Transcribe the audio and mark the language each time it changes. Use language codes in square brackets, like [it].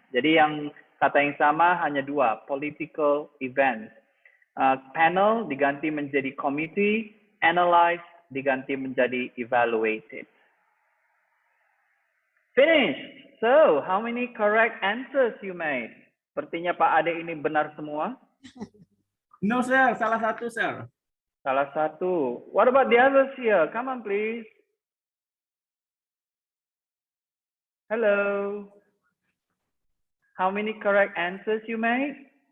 [id] Jadi yang kata yang sama hanya dua, political event. Panel diganti menjadi committee, analyze diganti menjadi evaluated. [en] Finished. So, how many correct answers you made? [id] Sepertinya Pak Ade ini benar semua. [en] No, sir. [id] Salah satu, [en] sir. [id] Salah satu. [en] What about the others here? Come on, please. Hello. How many correct answers you made?